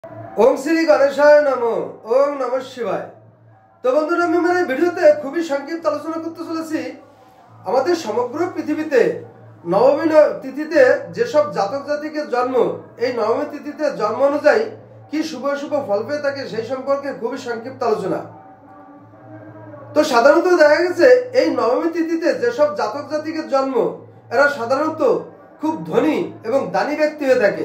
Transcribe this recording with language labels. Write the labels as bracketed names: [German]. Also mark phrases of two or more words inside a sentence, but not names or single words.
[Sanskrit] ओम श्री गणेशाय नमो। ओम नमः शिवाय। [Bangla] তো বন্ধুরা আমি আমার এই ভিডিওতে খুবই সংক্ষিপ্ত আলোচনা করতে চলেছি আমাদের সমগ্র পৃথিবীতে নবমী তিথিতে যেসব জাতক জাতিকের জন্ম এই নবমী তিথিতে জন্ম অনুযায়ী কি শুভ শুভ ফল পেয়ে থাকে সেই সম্পর্কে খুবই সংক্ষিপ্ত আলোচনা। তো সাধারণত দেখা গেছে এই নবমী তিথিতে যেসব জাতক জাতিকের জন্ম এরা সাধারণত খুব ধনী এবং দানী ব্যক্তি হয়ে থাকে।